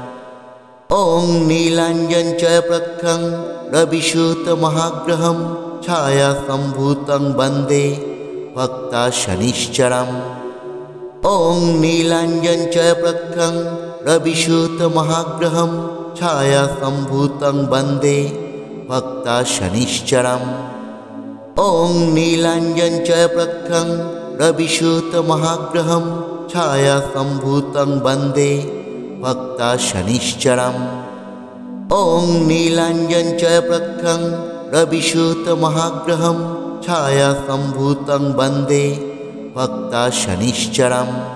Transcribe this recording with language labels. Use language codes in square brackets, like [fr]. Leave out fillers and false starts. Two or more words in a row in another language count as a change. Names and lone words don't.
[sa] ওং নীলাঞ্জন চ প্রখ্যং রবিসূত মহাগ্রহম ছায়া সম্ভূতং বন্দে ভক্তা শনিশ্চরম। ওং নীলাঞ্জন চ প্রখ্যং রবিসূত মহাগ্রহম ছায়া সম্ভূতং বন্দে ভক্তা শনিশ্চরম। ওং নীলাঞ্জন চ প্রখ্যং रविसूतमहाग्रहं छायासम्भूतं वन्दे भक्तशनिश्चरम्। ॐ नीलाञ्जनचयप्रखं रविसूतमहाग्रहं छायासम्भूतं वन्दे भक्तशनिश्चरम्।